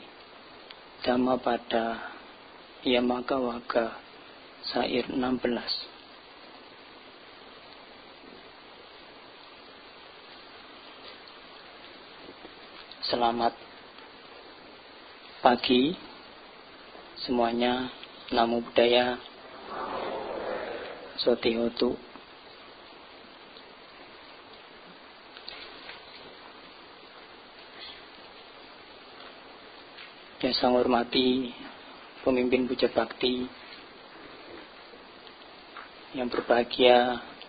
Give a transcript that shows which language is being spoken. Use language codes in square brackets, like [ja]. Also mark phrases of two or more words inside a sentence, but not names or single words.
[id] Dhammapada Yamagawaga Sair 16. Selamat pagi semuanya. [pi] Namo Buddhaya. Sotihotu. [id] Yang saya hormati pemimpin puja bakti yang berbahagia,